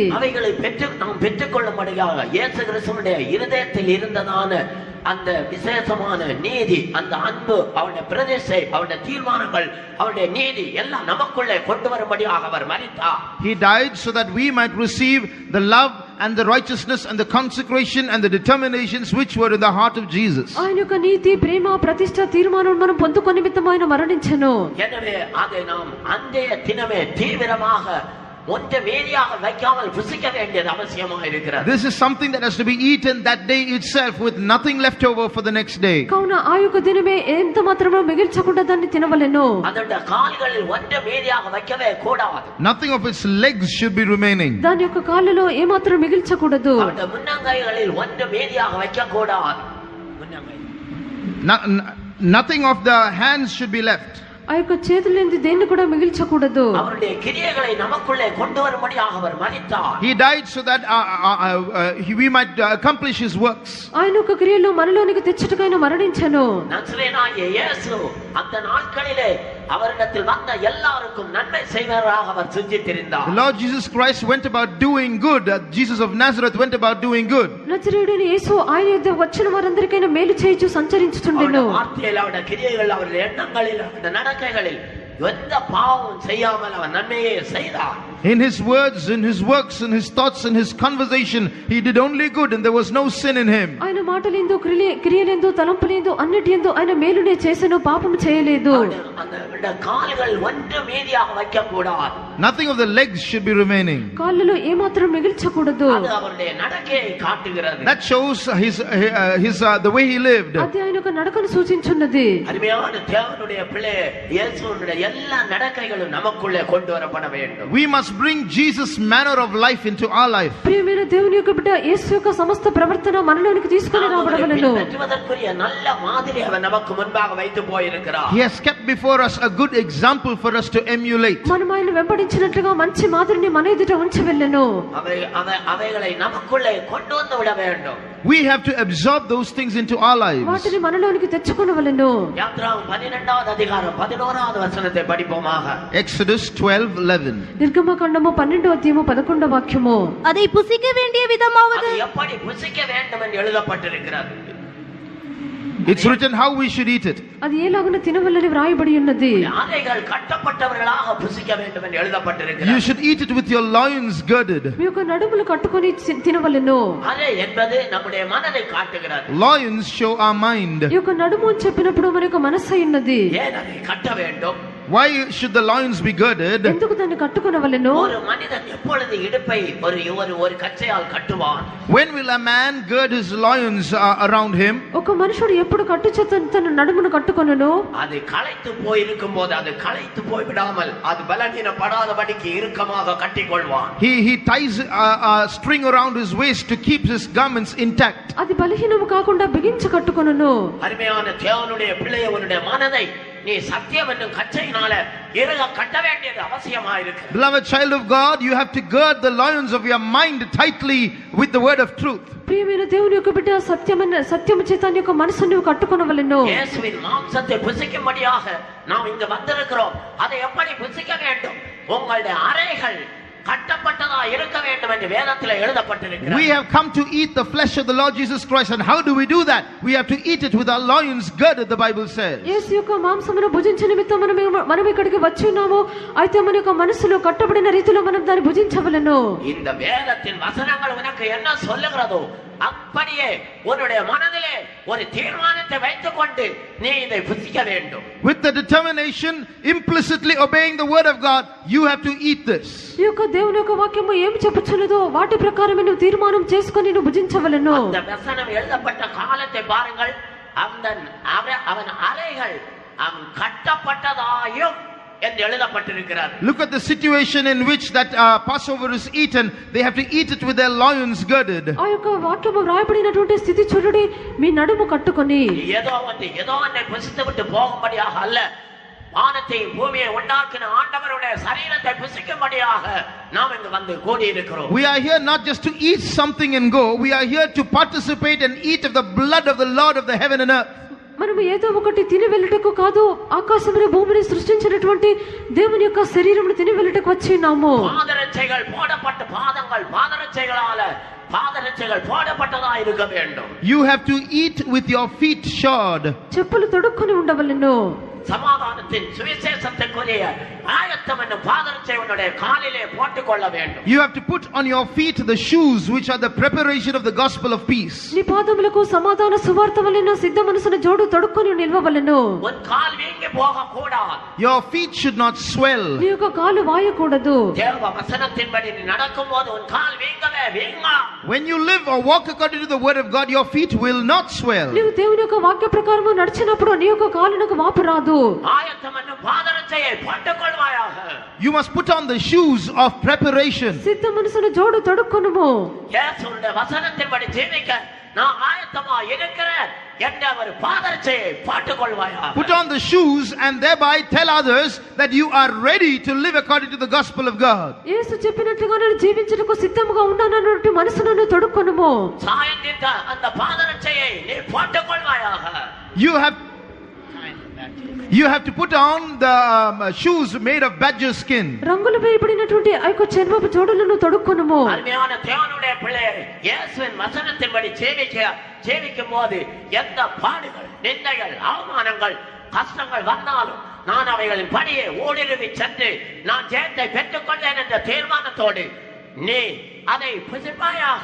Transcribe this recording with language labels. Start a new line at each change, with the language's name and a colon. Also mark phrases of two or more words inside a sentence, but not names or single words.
Tamil: அவைகளை நாம் பெற்றுக்கொள்ளும்படியாக இயேசு கிறிஸ்துவினுடைய இருதயத்தில் இருந்ததான அந்த விசேஷமான நீதி, அந்த அன்பு, அவருடைய பிரதிஷ்டை, அவருடைய தீர்மானங்கள், அவருடைய நீதி எல்லாம் நமக்குள்ளே கொண்டு வரும்படியாக அவர் மரித்தார்.
English: He died so that we might receive the love and the righteousness and the consecration and the determinations which were in the heart of Jesus.
Telugu: ఆయన యొక్క నీతి, ప్రేమ, ప్రతిష్ట, తీర్మానం మనం పొందుకొనే నిమిత్తం ఆయన మరణించెను.
Tamil: எனவே அதை நாம் அன்றைய தினமே தீவிரமாக ஒன்றை மீதியாக வைக்காமல் புசிக்க வேண்டியது அவசியமாக இருக்கிறது.
English: This is something that has to be eaten that day itself with nothing left over for the next day.
Telugu: కావున ఆ యొక్క దినమే ఎంత మాత్రమో మిగిల్చకుండా దాన్ని తినవలెను.
Tamil: அதோட கால்களில் ஒன்றை மீதியாக வைக்கவே கூடாது.
English: Nothing of its legs should be remaining.
Telugu: దాని యొక్క కాళ్ళలో ఏ మాత్రం మిగిల్చకూడదు.
Tamil: அவருடைய முன்னங்கைகளில் ஒன்றை மீதியாக வைக்க கூடாது.
English: Nothing of the hands should be left.
Telugu: ఆ యొక్క చేతులేంది దేన్ని కూడా మిగిల్చకూడదు.
Tamil: அவருடைய கிரியைகளை நமக்குள்ளே கொண்டு வரும்படியாக அவர் மரித்தார்.
English: He died so that we might accomplish his works.
Telugu: ఆయన యొక్క క్రియలు మనలోనికి తెచ్చుటకు ఆయన మరణించెను.
Tamil: நசரேயனாகிய இயேசு அந்த நாட்களிலே அவரிடத்தில் வந்த எல்லாருக்கும் நன்மை செய்வராக அவர் சுற்றித்திருந்தார்.
English: The Lord Jesus Christ went about doing good. Jesus of Nazareth went about doing good.
Telugu: నజరేయుడైన యేసు ఆయన యొద్ద వచ్చిన వారందరికైనా మేలు చేయుచు సంచరించుచుండెను.
Tamil: వార్తയിൽ அவருடைய கிரியைகள், அவருடைய எண்ணங்களில், அவருடைய நடக்கைகளில் எந்த பாவமும் செய்யாமல் அவன் நன்மையே செய்தான்.
English: In his words, in his works, in his thoughts, in his conversation, he did only good and there was no sin in him.
Telugu: ఆయన మాటలేందో క్రియలేందో తలంపులేందో అన్నిటియందో ఆయన మేలునే చేసెను, పాపము చేయలేదు.
Tamil: அந்த கால்கள் ஒன்று மீதியாக வைக்க கூடாது.
English: Nothing of the legs should be remaining.
Telugu: కాళ్ళలో ఏమాత్రం మిగిల్చకూడదు.
Tamil: அது அவருடைய நடக்கையை காட்டுகிறது.
English: That shows his the way he lived.
Telugu: అది ఆయన యొక్క నడకను సూచించున్నది.
Tamil: அருமையான தேவனுடைய பிள்ளையே, இயேசுவுடைய எல்லா நடக்கைகளும் நமக்குள்ளே கொண்டு வரப்பட வேண்டும்.
English: We must bring Jesus' manner of life into our life.
Telugu: ప్రియమైన దేవుని యొక్క బిడ్డ, యేసు యొక్క సమస్త ప్రవర్తన మనలోనికి తీసుకొని రాబడవలెను.
Tamil: பின்பற்றுவதற்குரிய நல்ல மாதிரி அவர் நமக்கு முன்பாக வைத்து போயிருக்கிறார்.
English: He has kept before us a good example for us to emulate.
Telugu: మనం ఆయన వెంబడించినట్లుగా మంచి మాదిరిని మన ఎదుట ఉంచవలెను.
Tamil: அவைகளை நமக்குள்ளே கொண்டு வந்து விட வேண்டும்.
English: We have to absorb those things into our lives.
Telugu: వాటిని మనలోనికి తెచ్చుకొనవలెను.
Tamil: யாத்ராகமம் 12வது அதிகாரம் 11வது வசனத்தை படிப்போமாக.
English: Exodus 12:11.
Telugu: నిర్గమకాండము 12వ అధ్యాయము 11వ వాక్యము.
Tamil: அதை புசிக்க வேண்டிய விதமாவது அது எப்படி புசிக்க வேண்டும் என்று எழுதப்பட்டிருக்கிறது.
English: It's written how we should eat it.
Telugu: అది ఎలాగున తినవలని వ్రాయబడి ఉన్నది.
Tamil: ஆடைகள் கட்டப்பட்டவர்களாக புசிக்க வேண்டும் என்று எழுதப்பட்டிருக்கிறது.
English: You should eat it with your loins girded.
Telugu: మీ యొక్క నడుములు కట్టుకొని తినవలెను.
Tamil: అదే என்பது நம்முடைய மனதை காட்டுகிறது.
English: Loins show our mind.
Telugu: ఈ యొక్క నడుము అని చెప్పినప్పుడు మన యొక్క మనస్సు ఉన్నది.
Tamil: ஏன் அதை கட்ட வேண்டும்?
English: Why should the loins be girded?
Telugu: ఎందుకు దాన్ని కట్టుకొనవలెను?
Tamil: ஒரு மனிதன் எப்பொழுது இடுப்பை ஒரு கச்சையால் கட்டுவான்?
English: When will a man gird his loins around him?
Telugu: ఒక మనుషుడు ఎప్పుడు కట్టుచేత తన నడుమును కట్టుకొనును?
Tamil: அது களைத்து போய் இருக்கும்போது, அது களைத்து போய் விடாமல் அது பலவீனப்படாதபடிக்கு இறுக்கமாக கட்டிக்கொள்வான்.
English: He ties a string around his waist to keep his garments intact.
Telugu: అది బలహీనము కాకుండా బిగించి కట్టుకొనును.
Tamil: அருமையான தேவனுடைய பிள்ளையே, உன்னுடைய மனதை நீ சத்தியம் என்னும் கச்சையினால இறுக கட்ட வேண்டியது அவசியமாயிருக்கு.
English: Beloved child of God, you have to gird the loins of your mind tightly with the word of truth.
Telugu: ప్రియమైన దేవుని యొక్క బిడ్డ, సత్యము చేత నీ యొక్క మనసును నువ్వు కట్టుకొనవలెను.
Tamil: இயேசுவின் மாம்சத்தை புசிக்கும்படியாக நாம் இங்கு வந்திருக்கிறோம். அதை எப்படி புசிக்க வேண்டும்? உங்களுடைய அறைகள் கட்டப்பட்டதா இருக்க வேண்டும் என்று வேதத்திலே எழுதப்பட்டிருக்கிறது.
English: We have come to eat the flesh of the Lord Jesus Christ, and how do we do that? We have to eat it with our loins girded, the Bible says.
Telugu: యేసు యొక్క మాంసమును భుజించే నిమిత్తం మనం ఇక్కడికి వచ్చి ఉన్నాము. అయితే మన యొక్క మనసులో కట్టబడిన రీతిలో మనం దాన్ని భుజించవలెను.
Tamil: இந்த வேதத்தின் வசனங்கள் உனக்கு என்ன சொல்லுகிறதோ அப்படியே உன்னுடைய மனதிலே ஒரு தீர்மானத்தை வைத்துக் கொண்டு நீ இதை புசிக்க வேண்டும்.
English: With the determination, implicitly obeying the word of God, you have to eat this.
Telugu: ఈ యొక్క దేవుని యొక్క వాక్యము ఏమి చెప్పుచున్నదో వాటి ప్రకారం నువ్వు తీర్మానం చేసుకొని నువ్వు భుజించవలెను.
Tamil: அந்த வசனம் எழுதப்பட்ட காலத்தை பாருங்கள். அவன் அறைகள் அவன் கட்டப்பட்டதாயும் என்று எழுதப்பட்டிருக்கிறது.
English: Look at the situation in which that Passover is eaten. They have to eat it with their loins girded.
Telugu: ఆ యొక్క వాక్యము రాయబడినటువంటి స్థితి చూడండి, మీ నడుము కట్టుకొని.
Tamil: ஏதோ ஒன்றை புசித்து விட்டு போகும்படியாக அல்ல, வானத்தையும் பூமியை உண்டாக்கின ஆண்டவருடைய சரீரத்தை புசிக்கும்படியாக நாம் இங்கு வந்து கூடி இருக்கிறோம்.
English: We are here not just to eat something and go. We are here to participate and eat of the blood of the Lord of the heaven and earth.
Telugu: మనము ఏదో ఒకటి తిని వెళ్ళటకు కాదు, ఆకాశమును భూమిని సృష్టించినటువంటి దేవుని యొక్క శరీరమును తిని వెళ్ళటకు వచ్చి ఉన్నాము.
Tamil: பாதரட்சைகள் போடப்பட்ட பாதரட்சைகள் போடப்பட்டதா இருக்க வேண்டும்.
English: You have to eat with your feet shod.
Telugu: చెప్పులు తొడుక్కొని ఉండవలెను.
Tamil: சமாதானத்தின் சுவிசேஷத்துக்குரிய ஆயத்தம் என்னும் பாதரட்சை உன்னுடைய காலிலே போட்டுக் கொள்ள வேண்டும்.
English: You have to put on your feet the shoes which are the preparation of the gospel of peace.
Telugu: నీ పాదములకు సమాధాన సువార్త వలెను సిద్ధ మనసున జోడు తొడుక్కొని నిలవవలెను.
Tamil: உன் கால் வீங்கி போக கூடாது.
English: Your feet should not swell.
Telugu: నీ యొక్క కాలు వాయకూడదు.
Tamil: தேவ வசனத்தின்படி நீ நடக்கும்போது உன் கால் வீங்கவே வீங்கா.
English: When you live or walk according to the word of God, your feet will not swell.
Telugu: నీవు దేవుని యొక్క వాక్య ప్రకారము నడిచినప్పుడు నీ యొక్క కాలునకు వాపు రాదు.
Tamil: ஆயத்தம் என்னும் பாதரட்சையை போட்டுக் கொள்வாயாக.
English: You must put on the shoes of preparation.
Telugu: సిద్ధ మనసున జోడు తొడుక్కొనుము.
Tamil: இயேசுவின் வசனத்தின்படி ஜீவிக்க நான் ஆயத்தமா இருக்கிறேன் என்ற ஒரு பாதரட்சையை போட்டுக் கொள்வாயாக.
English: Put on the shoes and thereby tell others that you are ready to live according to the gospel of God.
Telugu: యేసు చెప్పినట్లుగా నేను జీవించుటకు సిద్ధముగా ఉన్నానన్నట్టు మనసును తొడుక్కొనుము.
Tamil: சாயந்தித்த அந்த பாதரட்சையை நீ போட்டுக் கொள்வாயாக.
English: You have to put on the shoes made of badger skin.
Telugu: రంగులు వేయబడినటువంటి ఆ యొక్క చర్మపు జోడులను తొడుక్కొనుము.
Tamil: அருமையான தேவனுடைய பிள்ளையே, இயேசுவின் வசனத்தின்படி ஜீவிக்கும் போது எந்த பாடுகள், நிந்தைகள், அவமானங்கள், கஷ்டங்கள் வந்தாலும் நான் அவைகளின் படியே ஓடிருவி சென்று நான் ஜெயத்தை பெற்றுக்கொண்டேன் என்ற தீர்மானத்தோடு நீ அதை புசிப்பாயாக.